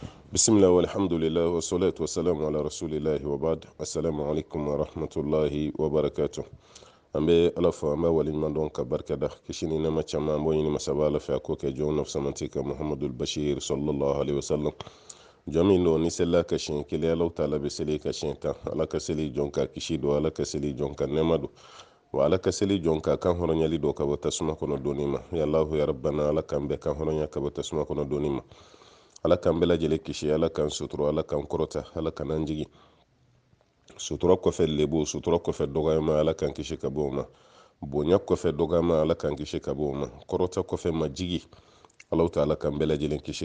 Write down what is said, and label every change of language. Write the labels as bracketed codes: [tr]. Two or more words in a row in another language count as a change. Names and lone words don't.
[ar] بسم الله والحمد لله والصلاة والسلام على رسول الله وبعد. السلام عليكم ورحمة الله وبركاته. [bm] An bɛ ala fɔ an bɛ waleɲuman dɔn ka barikada kisi ni nɛɛma caman an b'o ɲini masaba ala fɛ a k'o kɛ jɔn nafsamanti ka [ar] محمد البشير صلى الله عليه وسلم [bm] jɔn min don ni selila ka siɲɛ kelen alaw taala bɛ seli ka siɲɛ tan ala ka seli jɔn ka kisi don ala ka seli jɔn ka nɛɛma don wa ala ka seli jɔn ka kan hɔrɔnyali don ka bɔ tasuma kɔnɔ donni ma [ar] يا الله يا ربنا [bm] ala k'an bɛɛ kan hɔrɔnya ka bɔ tasuma kɔnɔ donni ma ala k'an bɛɛ lajɛlen kisi ala k'an sutura ala k'an kɔrɔta ala k'an jigi sutura kɔfɛ lebu sutura kɔfɛ dɔgɔyama ala k'an kisi ka bɔ o ma bonya kɔfɛ dɔgɔyama ala k'an kisi ka bɔ o ma kɔrɔta kɔfɛ majigi ala ta'ala k'an bɛɛ lajɛlen kisi